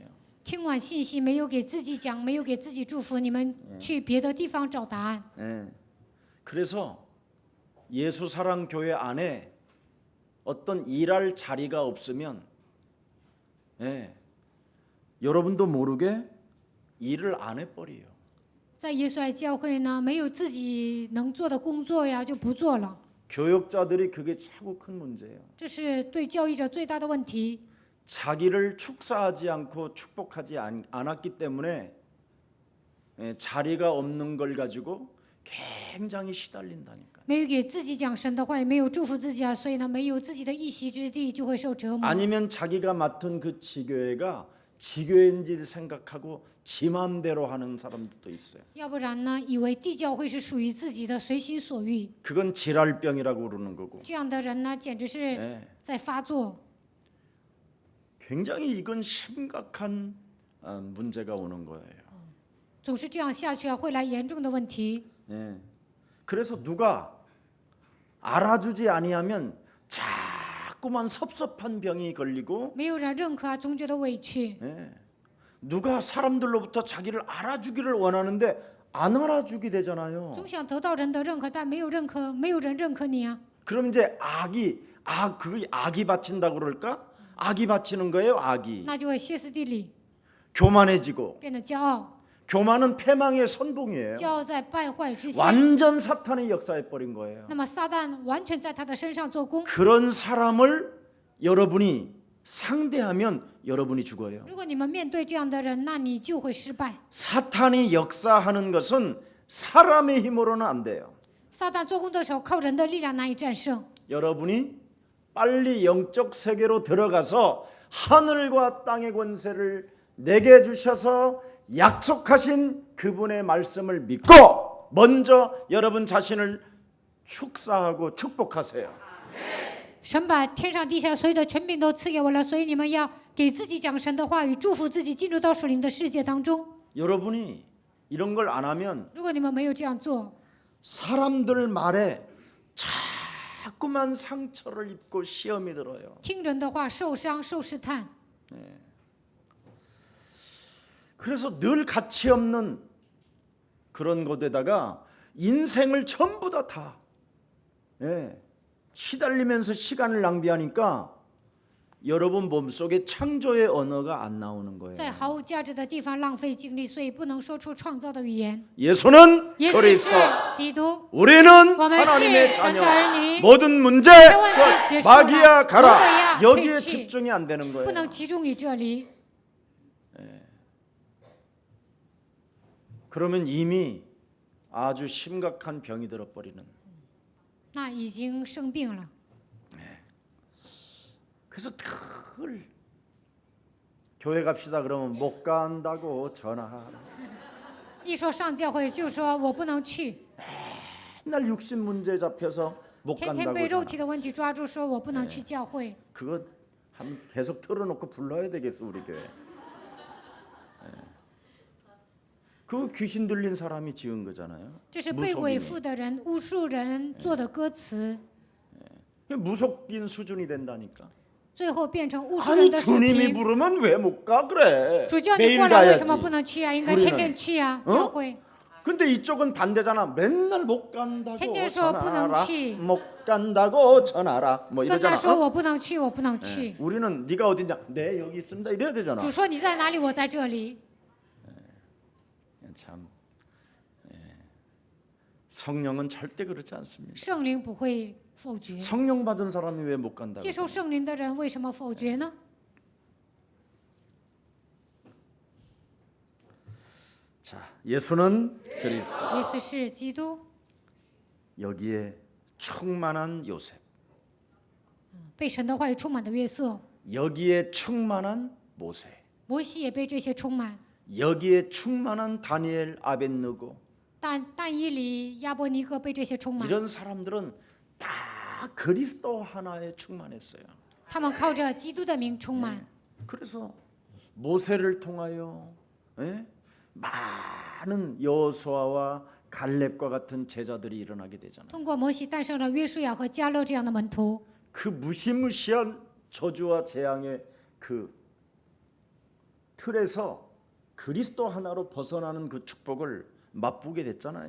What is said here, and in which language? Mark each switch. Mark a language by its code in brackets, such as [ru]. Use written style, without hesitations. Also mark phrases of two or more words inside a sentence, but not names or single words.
[zh] 听完信息没有给自己讲，没有给自己祝福，你们去别的地方找答案。 [ko] 예. 그래서 예수사랑교회 안에 어떤 일할 자리가 없으면 예, 여러분도 모르게 일을 안 해버려요. [zh] 在耶稣爱教会呢，没有自己能做的工作呀，就不做了。 [ko] 교역자들이 그게 최고 큰 문제예요. [zh] 这是对教育者最大的问题。 [ko] 자기를 축사하지 않고 축복하지 않았기 때문에 예, 자리가 없는 걸 가지고 굉장히 시달린다니까. [zh] 没有给自己讲神的话，也没有祝福自己啊，所以呢，没有自己的一席之地，就会受折磨。 [ko] 아니면 자기가 맡은 그 지교회가 지교회인지를 생각하고 지 마음대로 하는 사람들도 있어요. [zh] 要不然呢，以为地教会是属于自己的，随心所欲。 [ko] 그건 지랄병이라고 그러는 거고. [zh] 这样的人呢，简直是 [ko] 예, [zh] 在发作。 [ko] 굉장히 이건 심각한 문제가 오는 거예요. [zh] 总是这样下去啊，会来严重的问题。 [ko] 예. 그래서 누가 알아주지 아니하면 자꾸만 섭섭한 병이 걸리고 [zh] 没有人认可啊，总觉得委屈。 [ko] 예. 누가 사람들로부터 자기를 알아주기를 원하는데 안 알아주게 되잖아요. [zh] 总想得到人的认可，但没有人认可你啊。 [ko] 그럼 이제 그게 악이 바친다고 그럴까? 악이 바치는 거예요, 악이. [zh] 那就会歇斯底里， [ko] 교만해지고. [zh] 变得骄傲。 [ko] 교만은 패망의 선봉이에요. [zh] 骄傲在败坏之先， [ko] 완전 사탄이 역사해 버린 거예요. [zh] 那么撒旦完全在他的身上做工。 [ko] 그런 사람을 여러분이 상대하면 여러분이 죽어요. [zh] 如果你们面对这样的人，那你就会失败。 [ko] 사탄이 역사하는 것은 사람의 힘으로는 안 돼요. [zh] 撒旦做工的时候，靠人的力量难以战胜。 [ko] 여러분이 빨리 영적 세계로 들어가서 하늘과 땅의 권세를 내게 주셔서 약속하신 그분의 말씀을 믿고 먼저 여러분 자신을 축사하고 축복하세요. [zh] 神把天上地下所有的权柄都赐给我了，所以你们要给自己讲神的话语，祝福自己进入到属灵的世界当中。 [ko] 여러분이 이런 걸 안 하면 [zh] 如果你们没有这样做， [ko] 사람들 말에 자꾸만 상처를 입고 시험이 들어요. [zh] 听人的话受伤受试探， [ko] 그래서 늘 가치 없는 그런 곳에다가 인생을 전부 다 예, 시달리면서 시간을 낭비하니까 여러분 몸속에 창조의 언어가 안 나오는 거예요. [zh] 在毫无价值的地方浪费精力，所以不能说出创造的语言。 [ko] 예수는 [zh] 耶稣 [ko] 그리스도, [zh] 是基督， [ko] 우리는 [zh] 我们是 [ko] 하나님의 [zh] 神 [ko] 자녀. [zh] 的儿女， [ko] 모든 문제 [zh] 問題結束啦 [ko] 마귀야 가라. [zh] 魔鬼呀 [ko] 여기에 [zh] 退去 [ko] 집중이 안 되는 [zh] 不 [ko] 거예요. [zh] 能集中于这里。 [ko] 그러면 이미 아주 심각한 병이 들어버리는. [zh] 那已经生病了。 [ko] 그래서 늘 교회 갑시다 그러면 못 간다고 전화하라. [zh] 一说上教会就说我不能去， [ko] 맨날 육신 문제 잡혀서 못 [zh] 天天 [ko] 간다고 [zh] 被肉 [ko] 전화. [zh] 体的问题抓住，说我不能去教会。 [ko] 그거 한 계속 틀어놓고 불러야 되겠어 우리 교회. 그 귀신 들린 사람이 지은 거잖아요. [zh] 这是被鬼 [ko] 무속인이. [zh] 附的人、巫术人做的歌词， [ko] 무속인 수준이 된다니까. [zh] 最后变成巫术 [ko] 아니 [zh] 人的水 [ko] 주님이 [zh] 平。 [ko] 부르면 왜 못 가 그래? [zh] 主叫你 [ko] 매일 [zh] 过来，为什 [ko] 가야지. [zh] 么不能去啊？应该 [ko] 우리는 [zh] 天天去啊， [ko] 어? [zh] 教会。 [ko] 근데 이쪽은 반대잖아. 맨날 못 간다고 [zh] 天天说不能 [ko] 전화하라. [zh] 去。 [ko] 못 간다고 전화하라. 뭐 [zh] 跟他 [ko] 이러잖아. [zh] 说 [ko] 어? [zh] 我不能去，我不能去。 [ko] 우리는 네가 어디냐? 네 여기 있습니다. 이래야 되잖아. [zh] 主说你在哪里，我在这里。 [ko] 참 성령은 절대 그렇지 않습니다. [zh] 圣灵不会否决， [ko] 성령 받은 사람이 왜 못 간다고? [zh] 接受圣灵的人为什么否决呢？ [ko] 자, 예수는 그리스도. [zh] 耶稣是基督， [ko] 여기에 충만한 요셉. [zh] 被神的话语充满的约瑟， [ko] 여기에 충만한 모세. [zh] 摩西也被这些充满。 [ko] 여기에 충만한 다니엘, 아벳느고. [zh] 但以理、亚伯尼哥被这些充满， [ko] 이런 사람들은 다 그리스도 하나에 충만했어요. [zh] 他们靠着基督的名充满。 [ko] 그래서 모세를 통하여 많은 여호수아와 갈렙과 같은 제자들이 일어나게 되잖아요. [zh] 通过摩西诞生了约书亚和迦勒这样的门徒， [ko] 그 무시무시한 저주와 재앙의 그 틀에서 그리스도 하나로 벗어나는 그 축복을 맛보게 됐잖아요.